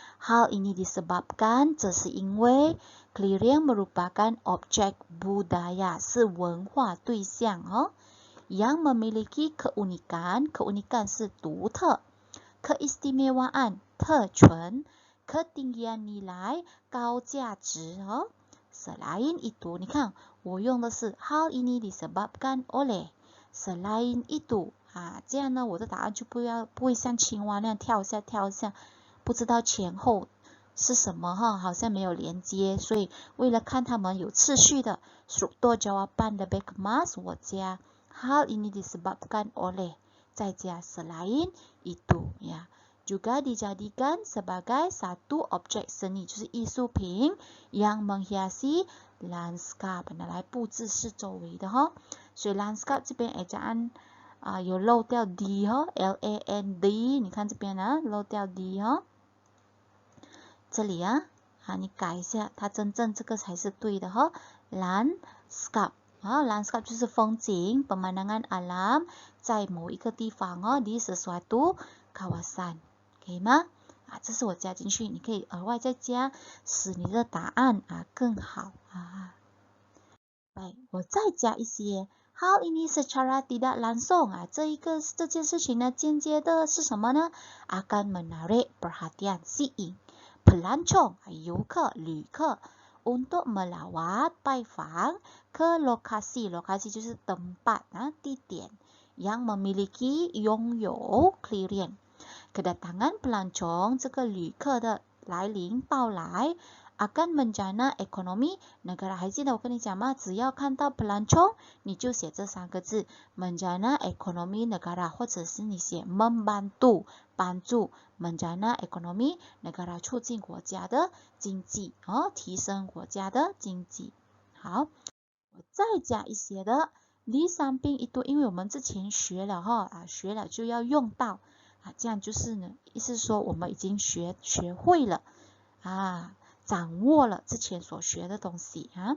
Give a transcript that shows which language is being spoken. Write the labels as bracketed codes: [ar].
[ms] Hal ini disebabkan， [zh] 这是因为 [ms] clearing merupakan objek budaya， 是文化对象yang memiliki keunikan， keunikan 是独特 ，keistimewaan 特权 ，ketinggian nilai 高价值Selain itu， 你看我用的是 hal ini disebabkan oleh， selain itu。 [zh] 这样呢，我的答案就不会像青蛙那样跳一下，不知道前后是什么好像没有连接，所以为了看他们有次序的 [ms] struktur jawaban lebih kemas， [zh] 我加 hal ini disebabkan oleh， 再加 selain itu ya。 [ms] juga dijadikan sebagai satu objek seni， [zh] 就是艺术品 yang menghiasi landscape， 来布置四周围的所以 landscape 这边ejaan有漏掉 d land， 你看这边漏掉 d 这里你改一下，它真正这个才是对的landscape landscape 就是风景 pemandangan alam 在某一个地方 [ms] di sesuatu kawasan， [zh] 可以吗？这是我加进去，你可以额外再加，使你的答案更好对，我再加一些。 [ms] Hal ini secara tidak langsung， [zh] 这件事情呢，间接的是什么呢？ [ms] akan menarik perhatian， 吸引 pelancong, 游客、旅客 untuk melawat 拜访 ke lokasi. Lokasi 就是 tempat, 地点 yang memiliki 拥有 clearance. Kedatangan pelancong [zh] 这个旅客的来临到来 [ms] akan menjana ekonomi negara. [zh] 还记得我跟你讲吗？只要看到 pelancong 你就写这三个字 [ms] menjana ekonomi negara [zh] 或者是你写 membantu 帮助 menjana ekonomi negara 促进国家的经济提升国家的经济。好，我再加一些的 [ms] di samping itu [zh] 因为我们之前学了学了就要用到这样就是呢意思说我们已经学会了掌握了之前所学的东西